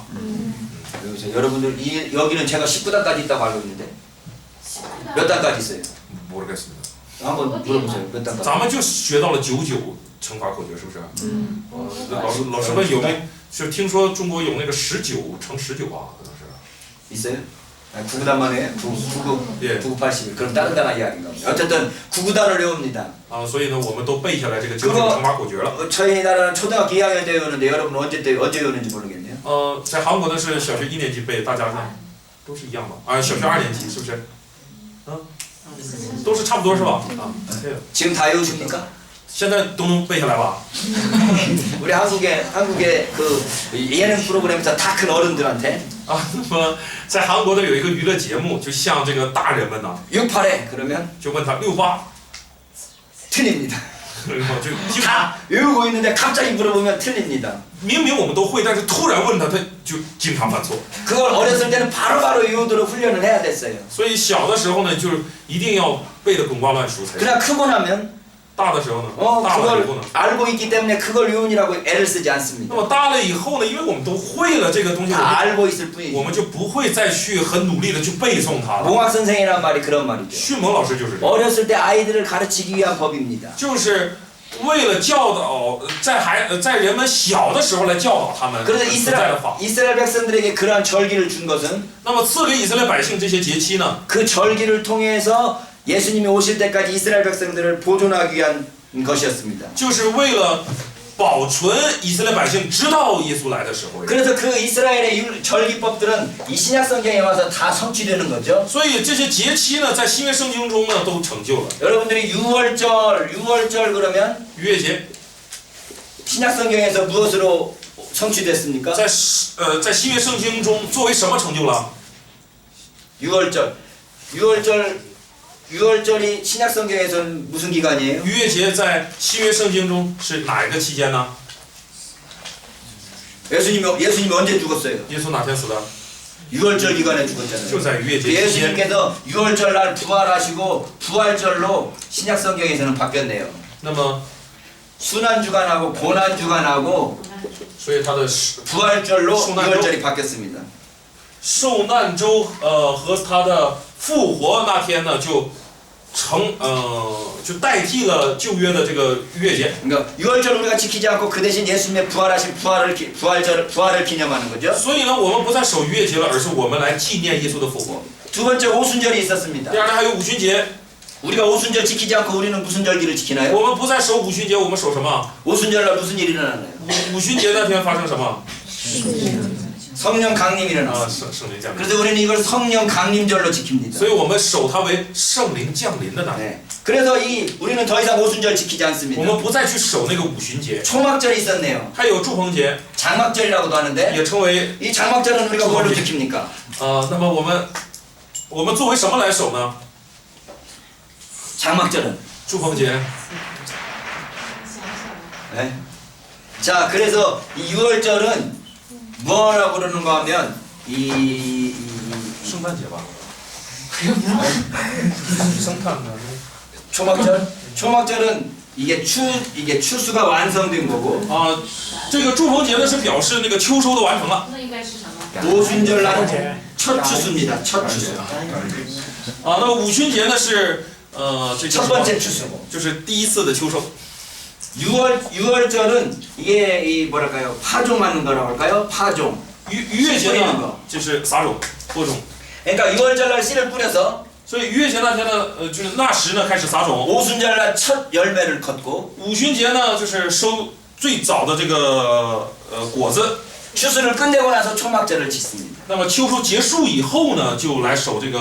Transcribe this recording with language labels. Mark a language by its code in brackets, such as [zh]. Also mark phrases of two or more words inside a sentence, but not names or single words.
[ko] 외우세요. 여러분들 여기는 제가 19단까지 있다고 알고 있는데 몇 단까지 있어요? 모르겠습니다. 한번 물어보세요. 몇 단까지? [zh] 咱们就学到了99乘法口诀，是不是？老师问有没有？就听说中国有那个19乘19啊，可能是。 [ko] 있어요? 구구단만 해요? 9980. 그럼 다른 단어 이야기인가 보죠. 어쨌든 구구단을 외웁니다. [zh] 所以呢，我们都背下来这个99乘法口诀了。 [ko] 저희 나라는 초등학교 2학년 때 외우는데 여러분 언제 외우는지 모르겠네요. [zh] 在韩国呢是小学1年级背，大家呢都是一样吧？小学2年级是不是？都是差不多是吧？对。 [ko] 지금 다 외우십니까? [zh] 现在都能背下来吧？ [ko] 우리 한국의 그 예능 프로그램에서 다 큰 어른들한테 [zh] 那么在韩国呢有一个娱乐节目，就向这个大人们呢， [ko] 68회 그러면 [zh] 就问他68， [ko] 틀립니다. [zh] 就经常 [ko] 다 외우고 있는데 갑자기 물어보면 틀립니다. [zh] 明明我们都会，但是突然问他，他就经常犯错。 [ko] 그걸 어렸을 때는 바로바로 외우도록 훈련을 해야 됐어요. [zh] 所以小的时候呢，就是一定要背得滚瓜烂熟才行。 [ko] 그러나 크고 나면 [zh] 大的时候呢，大了以后 [ko] 그걸 [zh] 呢， [ko] 알고 있기 때문에 그걸 외우느라고 애를 쓰지 [zh] 那 [ko] 않습니다. [zh] 么大了以后呢，因为我们都会了这个东西， [ko] 다 알고 있을 [zh] 我 [ko] 뿐이죠. [zh] 们就不会再去很努力的去背诵它了。 [ko] 몽학 선생이란 말이 그런 말이죠. [zh] 迅猛老师就是这样， [ko] 어렸을 때 아이들을 가르치기 위한 법입니다. [zh] 就是为了教导在人们小的时候来教导他们 [ko] 그래서 [zh] 存在的法。 [ko] 이스라엘 백성들에게 그러한 절기를 준 것은 [zh] 那么赐给以色列百姓这些节期呢， [ko] 그 절기를 통해서 예수님이 오실 때까지 이스라엘 백성들을 보존하기 위한 것이었습니다. [zh] 就是为了保存以色列百姓直到耶稣来的时候。 [ko] 그래서 그 이스라엘의 절기법들은 이 신약 성경에 와서 다 성취되는 거죠. [zh] 所以这些节期呢，在新约圣经中呢都成就了。 [ko] 여러분들이 6월절 그러면 [zh] 逾越节 [ko] 신약 성경에서 무엇으로 성취됐습니까? [zh] 在新约圣经中作为什么成就了？ [ko] 6월절이 신약 성경에서는 무슨 기간이에요? [zh] 逾越节在新约圣经中是哪一个期间呢？ [ko] 예수님이 언제 죽었어요? [zh] 耶稣哪天死的？ [ko] 유월절 기간에 죽었잖아요. [zh] 就在逾越节期间。 [ko] 예수님께서 유월절 날 부활하시고 부활절로 신약 성경에서는 바뀌었네요. [zh] 那么， [ko] 순환 주간하고 고난 주간하고 [zh] 所以他的 [ko] 부활절로 순환 유월절이 바뀌었습니다. [zh] 受难周和他的复活那天呢，就代替了旧约的这个逾越节。 [ko] 그러니까 유월절 우리가 지키지 않고 그 대신 예수님의 부활하신 부활을 기념하는 거죠. [zh] 所以呢，我们不再守逾越节了，而是我们来纪念耶稣的复活。 [ko] 두 번째 오순절이 있었습니다. [zh] 第二呢，还有五旬节， [ko] 우리가 오순절 지키지 않고 우리는 무슨 절기를 지키나요? [zh] 我们不再守五旬节，我们守什么？ [ko] 오순절날 무슨 일이 일어나나요? [zh] 五旬节那天发生什么？ [ko] 성령 강림이 啊， 일어났어요. [zh] 圣灵降临。 [ko] 그래서 우리는 이걸 성령 강림절로 지킵니다. [zh] 所以我们守它为圣灵降临的那天。 [ko] 네. 그래서 우리는 더 이상 오순절 지키지 [zh] 我 [ko] 않습니다. [zh] 们不再去守那个五旬节， [ko] 초막절이 있었네요. [zh] 还有祝棚节， [ko] 장막절이라고도 하는데 [zh] 也称为 [ko] 이 장막절은 우리가 뭘로 지킵니까? [zh] 那么我们作为什么来守呢？ [ko] 장막절은 [zh] 祝棚节。 [ko] 네. 자, 그래서 이 6월절은 뭐라고 그러는가 하면 이 [zh] 圣诞节吧？圣诞呢？ [ko] 초막절은 이게 추수가 완성된 거고 [zh] 啊，这个祝棚节呢是表示那个秋收的完成了。那应该是什么？ [ko] 오순절날 첫 추수입니다. 첫 추수. [zh] 那么五旬节呢是这 [ko] 첫 [zh] 个 [ko] 번째 추수고. [zh] 就是第一次的秋收。 [ko] 6월절은 이게 이 뭐랄까요? 파종하는 거라고 할까요? 파종. [zh] 逾越节呢就是撒种播种， [ko] 그러니까 6월절날 씨를 뿌려서 [zh] 所以逾越节那天呢，就是那时呢开始撒种。 [ko] 오순절날 첫 열매를 걷고 [zh] 五旬节呢就是收最早的这个果子。 [ko] 추수를 끝내고 나서 초막절을 짓습니다. [zh] 那么秋收结束以后呢，就来守这个